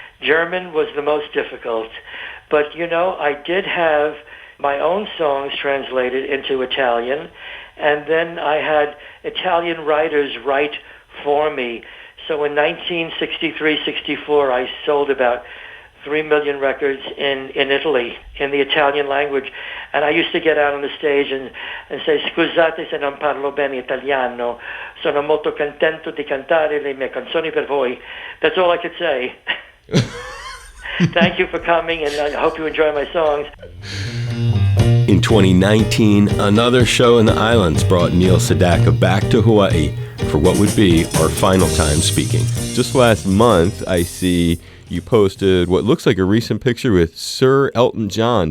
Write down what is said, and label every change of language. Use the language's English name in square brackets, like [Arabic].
[English] German was the most difficult. But, I did have my own songs translated into Italian, and then I had Italian writers write for me. So in 1963-64, I sold about 3 million records in Italy in the Italian language. And I used to get out on the stage and say, [Italian] "Scusate se non parlo bene italiano, sono molto contento di cantare le mie canzoni per voi." [English] That's all I could say. Thank you for coming, and I hope you enjoy my songs. In 2019, another show in the islands brought Neil Sedaka back to Hawaii for what would be our final time speaking. Just last month, I see you posted what looks like a recent picture with Sir Elton John.